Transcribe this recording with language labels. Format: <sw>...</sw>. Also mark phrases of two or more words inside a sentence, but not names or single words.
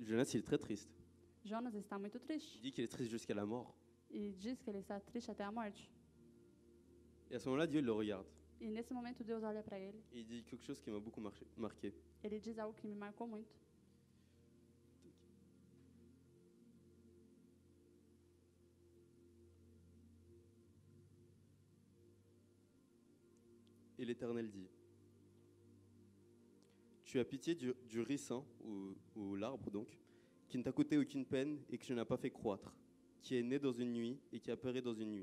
<pt>Jonas está muito triste.</pt> <fr>Il dit qu'il est triste jusqu'à la mort.</fr> <pt>e diz que ele está triste até a morte.</pt> <fr>Et à ce moment-là, Dieu il le regarde.</fr> <pt>E nesse momento Deus olha para ele.</pt> <fr>Et il dit quelque chose qui m'a beaucoup marqué.</fr> <pt>Ele diz algo que me marcou muito.</pt> <fr>Et l'Éternel dit, tu as pitié du ricin, ou l'arbre donc, qui ne t'a coûté aucune peine et que tu n'as pas fait croître, qui est né dans une nuit et qui a péri dans une nuit.</fr>